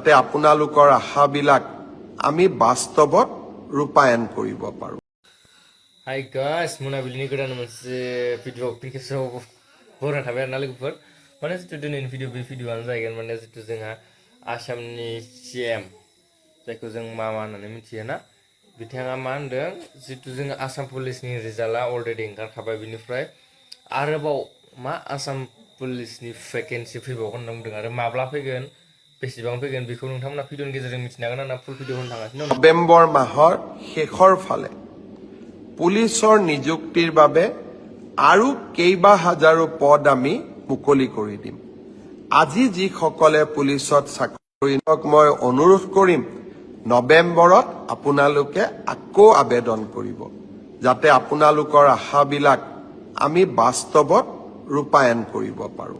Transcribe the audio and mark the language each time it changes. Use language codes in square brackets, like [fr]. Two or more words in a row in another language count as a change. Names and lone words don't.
[as] যাতে আপোনালোকৰ আশাবিলাক আমি বাস্তৱত ৰূপায়ণ কৰিব পাৰোঁ। [en] Hai guys, [brx] monabilini godan moनसे [en] video application [brx] बरना थाबाय आरोना लोगोफोर माने जितु दिनैनि भिडिअआनो जाहैगोन माने जितु जोंहा आसामनि CM जायखौ जों मा होननानै मिथियो ना बिथाङा मा होनदों जितु जों आसाम पुलिसनि रिजाल्टआ अलरेडि ओंखारखाबाय बिनिफ्राय आरोबाव मा आसाम पुलिसनि भेकेन्सि फैबावगोन होनना बुंदों आरो माब्ला फैगोन बेसेबां फैगोन बेखौ नोंथांमोना भिडिअनि गेजेरजों मिथिनो हागोन आंना [en] full video [brx] होनो थांगासिनो दं। [as] নৱেম্বৰ মাহৰ শেষৰ ফালে পুলিচৰ নিযুক্তিৰ বাবে আৰু কেইবা হাজাৰো পদ আমি মুকলি কৰি দিম। আজি যিসকলে পুলিচত চাকৰি মই অনুৰোধ কৰিম নৱেম্বৰত আপোনালোকে আকৌ আবেদন কৰিব যাতে আপোনালোকৰ আশাবিলাক আমি বাস্তৱত ৰূপায়ণ কৰিব পাৰোঁ।